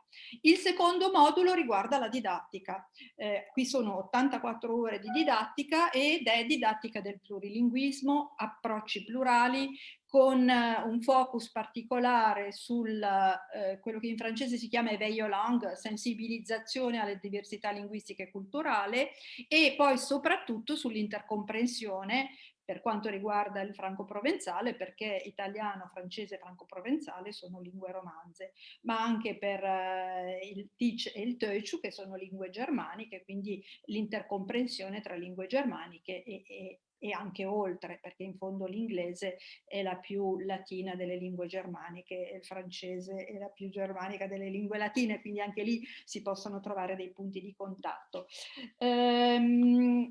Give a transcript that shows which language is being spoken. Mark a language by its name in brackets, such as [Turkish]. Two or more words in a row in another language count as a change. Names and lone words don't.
[Italian] Il secondo modulo riguarda la didattica. Qui sono 84 ore di didattica ed è didattica del plurilinguismo, approcci plurali, con un focus particolare sul quello che in francese si chiama éveil [French] aux langues, [Italian] sensibilizzazione alle diversità linguistiche e culturali, e poi soprattutto sull'intercomprensione per quanto riguarda il franco-provenzale, perché italiano, francese e franco-provenzale sono lingue romanze, ma anche per il Teach e il Teutsch, che sono lingue germaniche, quindi l'intercomprensione tra lingue germaniche e anche oltre, perché in fondo l'inglese è la più latina delle lingue germaniche e il francese è la più germanica delle lingue latine, quindi anche lì si possono trovare dei punti di contatto.